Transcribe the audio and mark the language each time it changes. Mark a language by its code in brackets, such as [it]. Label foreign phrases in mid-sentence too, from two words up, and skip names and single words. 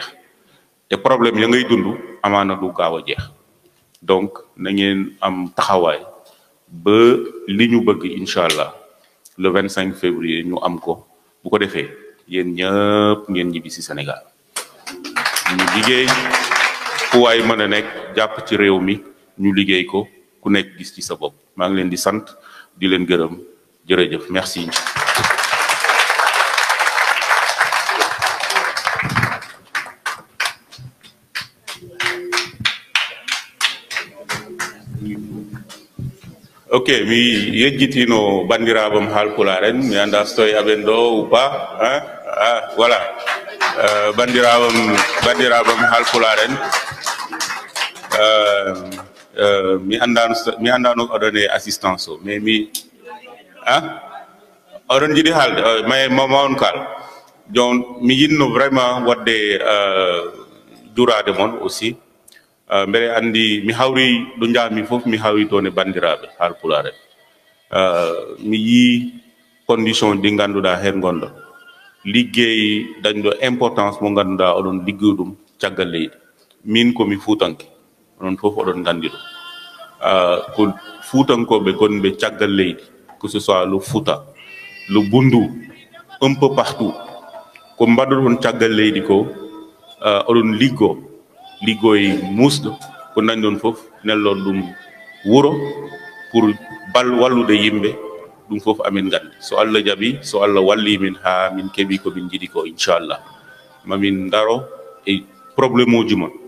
[wo] te problème ya ngay dund amaana du gaaw a jeex donc na ngeen am taxawaay ba li ñu bëgg [ar] إن شاء الله [fr] le 25 février [wo] ñu am ko bu ko defee yéen ñëpp ngeen ñibbi si Sénégal ñu liggéey fu waay mën a nekk jàpp ci réew mi ñu liggéey ko ku nekk gis ci sa bopp maa ngi leen di sant di leen gërëm jërëjëf merci. [ff] ok mi yejjitino bandiraɓam haalpularen mi anda so tawi aɓen ɗo [fr] ou pas voilà [ff] bandiraɓam haalpularen mi andano oɗon e assistance o mais mi oɗon jiiɗi haalde mais mawon kal jon mi yinno vraiment wadde durade moon aussi mbere andi mi hawri ɗo jaami fof mi hawi toon e bandiraɓe haalpularen mi yii condition ɗi ganduɗa hen gonɗon liggey dañɗo importance mo ganduɗa oɗon liggoy ɗum caggal leydi min komi fuutanke onon fof oɗon gandi ɗum ko fuutankoɓe gonɓe caggal leydi [fr] que ce soit le Fouta le Bundu un peu partout [ff] ko mbaɗoɗon caggal leydi ko oɗon liggoye musɗo ko dañ ɗon fof nellon ɗum wuro pour wallude yimɓe ɗum fof amin gandi so Allah jaaɓi so Allah walli min ha min keeɓi ko min jiiɗi ko inchallah mamin daro e probléme uji mon